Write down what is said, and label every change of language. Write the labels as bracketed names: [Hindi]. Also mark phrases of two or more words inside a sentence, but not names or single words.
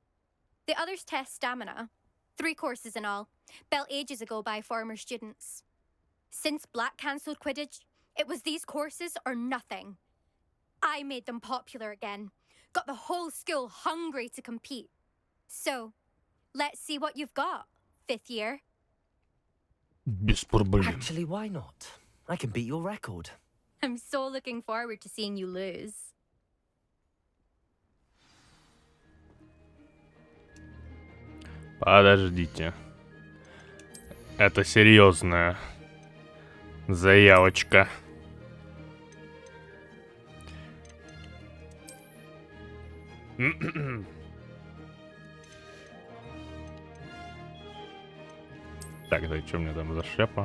[English] The others test stamina. 3 courses in all, built ages ago by former students. Since Black cancelled Quidditch, it was these courses or nothing. I made them popular again. Got the whole school hungry to compete. So, let's see what you've got, 5th year. [Russian] Без проблем. [English] Actually, why not? I can beat your record. I'm so looking forward to seeing you lose. [Russian] Подождите. Это серьезная заявочка. Так, да что мне там за шляпа?